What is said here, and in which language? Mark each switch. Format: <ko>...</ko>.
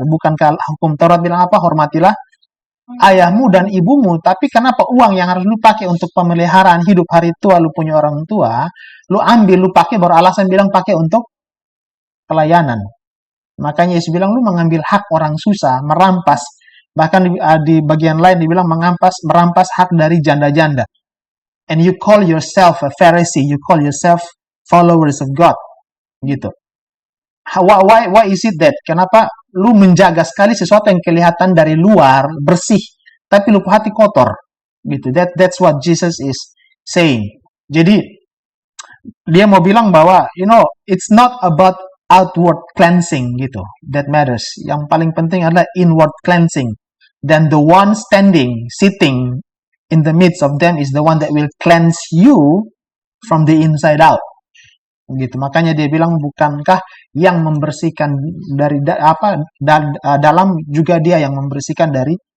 <id>Bukankah hukum Taurat bilang apa? Hormatilah ayahmu dan ibumu, tapi kenapa uang yang harus lu pakai untuk pemeliharaan hidup hari tua lu punya orang tua, lu ambil, lu pakai baru alasan bilang pakai untuk pelayanan. Makanya Yesus bilang lu mengambil hak orang susah, merampas. Bahkan di bagian lain dibilang merampas hak dari janda-janda.</id> <en>And you call yourself a Pharisee, you call yourself followers of God. Gitu. Why is it that?</en> <id>Kenapa lu menjaga sekali sesuatu yang kelihatan dari luar bersih, tapi lu hati kotor, gitu.</id> <en>That's what Jesus is saying.</en> <id>Jadi dia mau bilang bahwa</id> <en>it's not about outward cleansing gitu, that matters.</en> <id>Yang paling penting adalah</id> <en>inward cleansing. Dan the one sitting in the midst of them is the one that will cleanse you from the inside out. Gitu.</en> <id>Makanya dia bilang, bukankah yang membersihkan dari dalam juga dia yang membersihkan dari</id>